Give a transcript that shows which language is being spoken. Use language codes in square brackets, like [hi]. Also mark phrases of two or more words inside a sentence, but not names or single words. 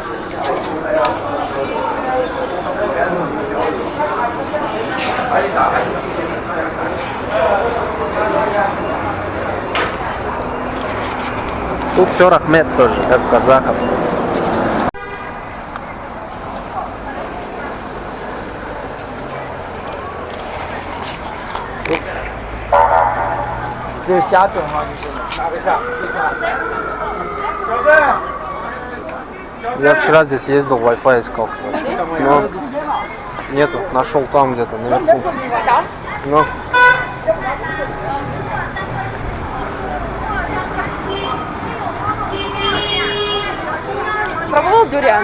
[ru] Тут все Рахмет тоже, как у казахов. [zh] Здесь 虾整吗？哪个虾？ [ru] Я вчера здесь ездил, Wi-Fi искал. Но Нету, нашел там где-то наверху. Ну. Пробовал дуриан?